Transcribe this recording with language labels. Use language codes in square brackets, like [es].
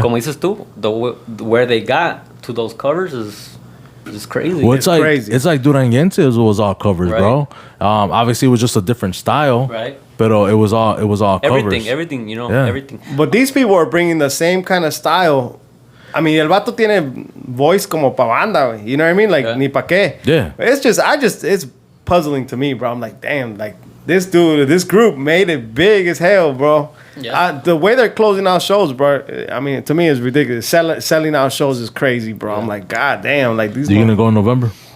[en] como dices tú, where they got to those covers is crazy. Well, it's like crazy. it's like Duranguenses was all covers, Right. bro. Obviously, it was just a different style, Right. But it was all covers. Everything, you know, Yeah. everything. But these people are bringing the same kind of style. [es] I mean, el vato tiene voice como pa banda, güey. [en] You know what I mean? Like, Yeah. [es] ni pa qué. [en] Yeah. It's puzzling to me, bro. I'm like, damn, like, this dude, this group made it big as hell, bro. Yeah. The way they're closing out shows, bro. I mean, to me, it's ridiculous. Selling out shows is crazy, bro. I'm like, God damn, like these. You gonna go in November?